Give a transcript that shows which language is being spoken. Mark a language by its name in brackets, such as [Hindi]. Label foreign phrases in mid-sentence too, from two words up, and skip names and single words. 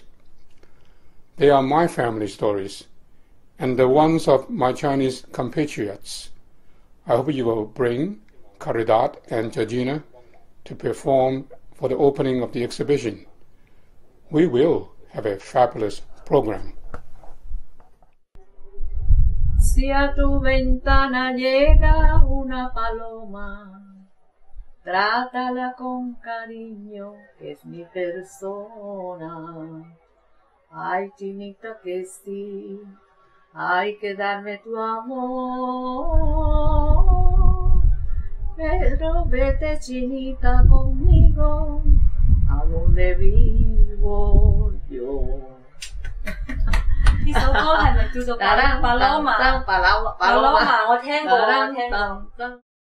[English] They are my family stories and the ones of my Chinese compatriots. I hope you will bring Caridad and Georgina to perform for the opening of the exhibition. We will have a fabulous program. [Spanish] Si a tu ventana llega una paloma, trátala con cariño, que es mi persona. Ay, chinita, que sí, hay que darme tu amor. Pero vete, chinita, conmigo, a donde vivo yo. [Cantonese] 呢首歌係咪叫做《Paloma》？我聽過。